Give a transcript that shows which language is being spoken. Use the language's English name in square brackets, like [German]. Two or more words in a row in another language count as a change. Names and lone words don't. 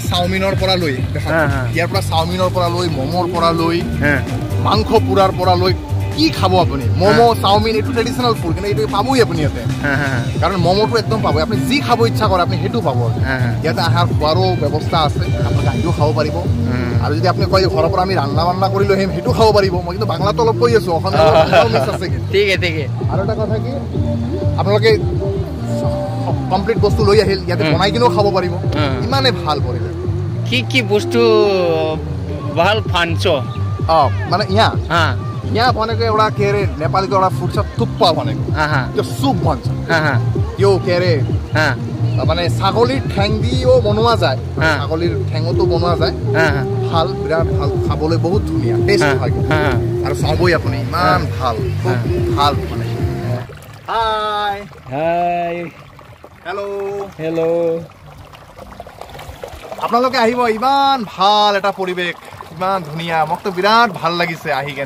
[Assamese] চাওমিনৰ পৰা লৈ ইয়াৰ পৰা চাওমিনৰ পৰা লৈ মমোৰ পৰা লৈ মাংস পুৰাৰ পৰা লৈ কি খাব আপুনি মমো চাওমিন এইটো ট্ৰেডিশনাল ফুড কিন্তু এইটো পাবই আপুনি ইয়াতে কাৰণ মমোটো একদম পাব আপুনি যি খাব ইচ্ছা কৰে আপুনি সেইটো পাব ইয়াতে আহাৰ খোৱাৰো ব্যৱস্থা আছে আপুনি আহিও খাব পাৰিব আৰু যদি আপুনি কয় ঘৰৰ পৰা আমি ৰান্না বান্না কৰি লৈ আহিম সেইটো খাব পাৰিব মই কিন্তু বাংলাটো অলপ কৈ আছো অসমীয়া মিক্স আছে ঠিক আছে আৰু এটা কথা কি আপোনালোকে কমপ্লিট বস্তু লৈ আহিল ইয়াতে বনাই কিনেও খাব পাৰিব ইমানে ভাল পৰিৱেশ কি বস্তু ভাল ফাঞ্চ মানে [Nepali] यहाँ भनेको एउटा के अरे नेपालीको एउटा फुड छ थुक्पा भनेको त्यो सुप भन्छ त्यो के अरे [Assamese] মানে ছাগলীৰ ঠেং দিও বনোৱা যায় ছাগলীৰ ঠেঙতো বনোৱা যায় ভাল বিৰাট ভাল খাবলৈ বহুত ধুনীয়া টেষ্ট হয় আৰু চাবই আপুনি ইমান ভাল ভাল মানে হাই হাই হেল্ল আপোনালোকে আহিব ইমান ভাল এটা পৰিৱেশ ইমান ধুনীয়া মোকতো বিৰাট ভাল লাগিছে আহি কেনে